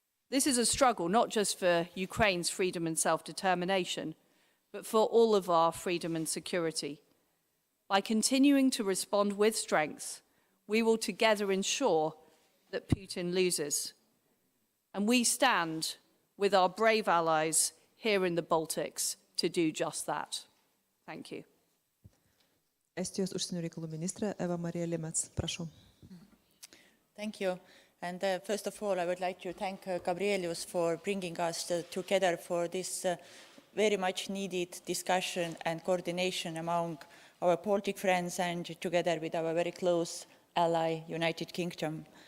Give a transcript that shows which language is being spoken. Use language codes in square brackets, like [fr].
[en] This is a struggle not just for Ukraine's freedom and self-determination, but for all of our freedom and security. By continuing to respond with strength, we will together ensure that Putin loses. And we stand with our brave allies here in the Baltics to do just that. Thank you. [lt] Estijos užsienio reikalų ministrė Eva-Maria Liimets, prašau. [en] Thank you. And first of all, I would like to thank Gabrielius for bringing us together for this very much needed discussion and coordination among our Baltic friends and together with our very close ally, United Kingdom.